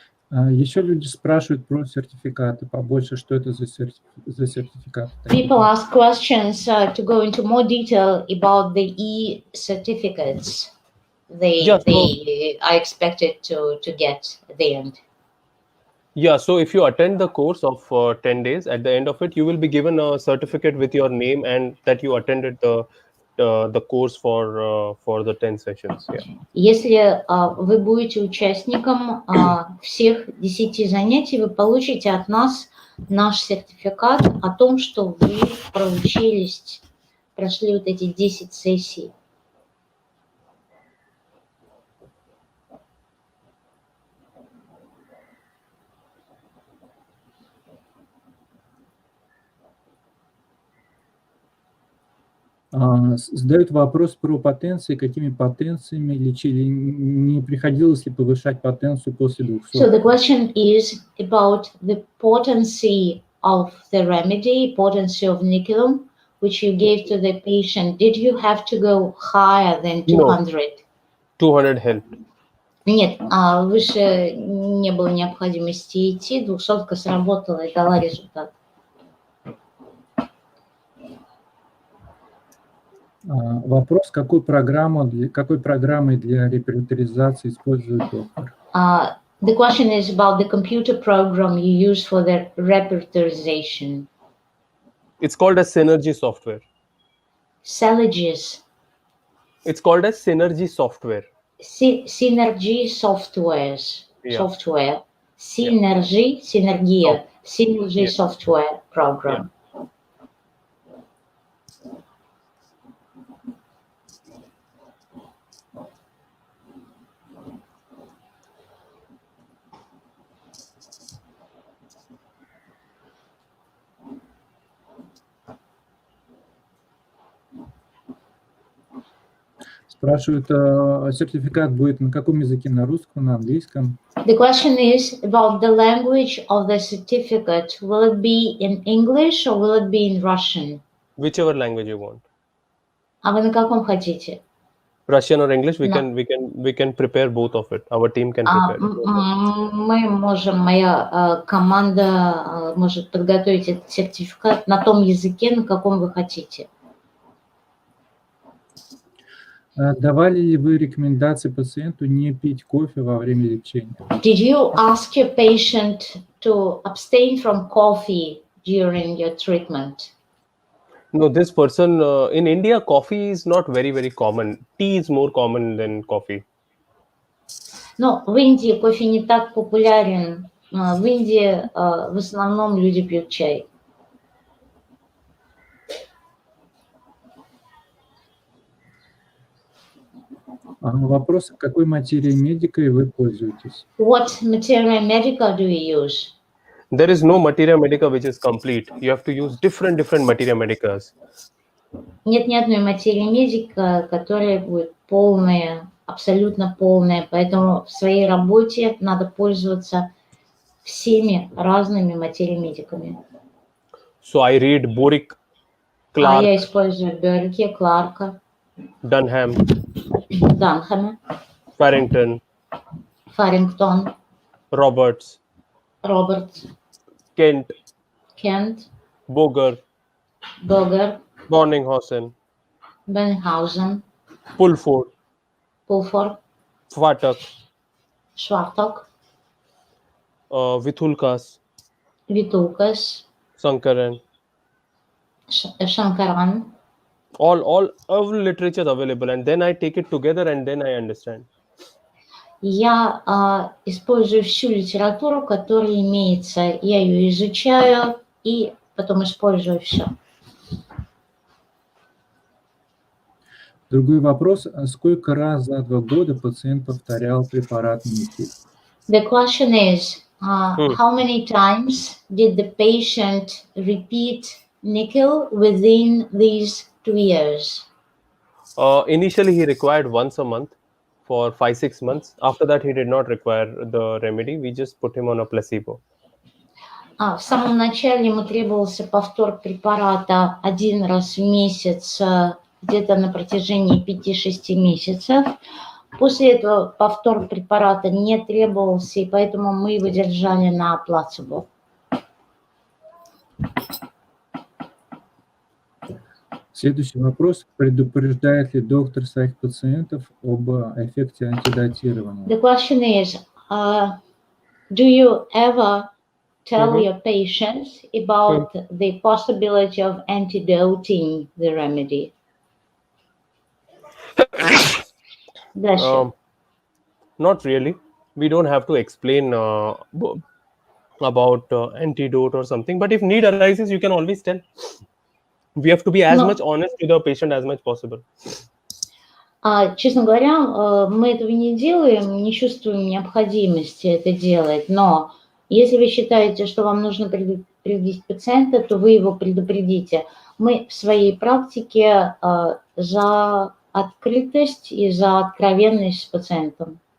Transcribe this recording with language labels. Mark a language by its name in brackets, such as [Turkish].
[Russian] Еще люди спрашивают про сертификаты побольше, что это за сертификаты. [English] People ask questions to go into more detail about the e-certificates they are expected to get at the end. Yeah, so if you attend the course of 10 days, at the end of it, you will be given a certificate with your name and that you attended the course for the 10 sessions. Yeah. [Russian] Если вы будете участником всех 10 занятий, вы получите от нас наш сертификат о том, что вы проучились, прошли вот эти 10 сессий. Задают вопрос про потенции, какими потенциями лечили, не приходилось ли повышать потенцию после 200? [English] So the question is about the potency of the remedy, potency of nickelum, which you gave to the patient. Did you have to go higher than 200? No. 200 helped. [Russian] Нет, выше не было необходимости идти, 200-ка сработала и дала результат. Вопрос, какой программой для репертуаризации использует доктор? [English] The question is about the computer program you use for the repertorization. It's called as Synergy software. Synergis. It's called as Synergy software. Synergy softwares. Yeah. Software. Synergy, Synergia. Synergy software program. [Russian] Спрашивают, сертификат будет на каком языке? На русском, на английском? [English] The question is about the language of the certificate. Will it be in English or will it be in Russian? Whichever language you want. [Russian] А вы на каком хотите? [English] Russian or English, we No. can prepare both of it. Our team can prepare it. [Russian] Мы можем, моя команда может подготовить этот сертификат на том языке, на каком вы хотите. Давали ли вы рекомендации пациенту не пить кофе во время лечения? [English] Did you ask your patient to abstain from coffee during your treatment? No, this person in India, coffee is not very, very common. Tea is more common than coffee. [Russian] Ну, в Индии кофе не так популярен. В Индии в основном люди пьют чай. Вопрос, какой материей медикой вы пользуетесь? [English] What materia medica do you use? There is no materia medica which is complete. You have to use different materia medicas. [Russian] Нет ни одной материи медика, которая будет полная, абсолютно полная. Поэтому в своей работе надо пользоваться всеми разными материей-медиками. [English] So I read Boric, Clark, [Russian] Я использую Берки, Кларка, [English] Dunham, [Russian] Данхама, [English] Farrington, [Russian] Фарингтон, [English] Roberts, [Russian] Робертс, [English] Kent, [Russian] Кент, [English] Boger, [Russian] Богер, [English] Bonninghausen, [Russian] Бенхаузен, [English] Pulford, [Russian] Пулфорд, [English] Fatak, [Russian] Шварток, [English] Vithulkas, [Russian] Витулкас, [English] Sankaran. [Russian] Шанкаран. [English] All literature is available, and then I take it together and then I understand. [Russian] Я использую всю литературу, которая имеется. Я ее изучаю и потом использую все. Другой вопрос. Сколько раз за 2 года пациент повторял препарат никель? [English] The question is, how many times did the patient repeat nickel within these 2 years? Initially, he required once a month for 5-6 months. After that, he did not require the remedy. We just put him on a placebo. [Russian] В самом начале ему требовался повтор препарата 1 раз в месяц, где-то на протяжении 5-6 месяцев. После этого повтор препарата не требовался, и поэтому мы его держали на плацебо. Следующий вопрос. Предупреждает ли доктор своих пациентов об эффекте антидотирования? [English] The question is, do you ever tell your patients about the possibility of antidoting the remedy? Not really. We don't have to explain about antidote or something, but if need arises, you can always tell. We have to be as much honest with the patient as much possible. [Russian] Честно говоря, мы этого не делаем, не чувствуем необходимости это делать, но если вы считаете, что вам нужно предупредить пациента, то вы его предупредите. Мы в своей практике за открытость и за откровенность с пациентом.